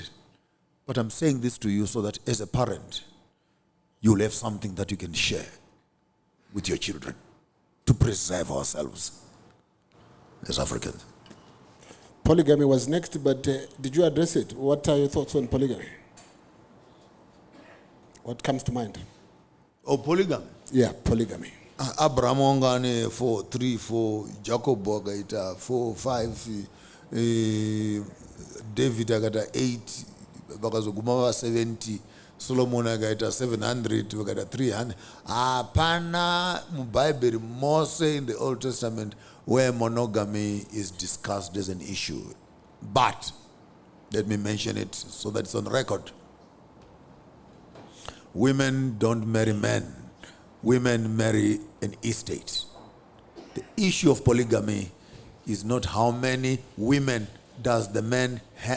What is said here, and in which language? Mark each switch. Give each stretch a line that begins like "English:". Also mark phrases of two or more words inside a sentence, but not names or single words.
English: But I'm saying this to you so that as a parent, you'll have something that you can share with your children to preserve ourselves as Africans. Polygamy was next, but did you address it? What are your thoughts on polygamy? What comes to mind? Oh, polygamy? Yeah, polygamy.
Shona: Abraham wangane 4, 3, 4, Jacob wagaita 4, 5, David agata 8, vakazoguma 70, Solomon agaita 700, vakaita 300. Hapana muBhayibheri mose
English: in the Old Testament where monogamy is discussed as an issue. But let me mention it so that it's on record. Women don't marry men. Women marry an estate. The issue of polygamy is not how many women does the man have.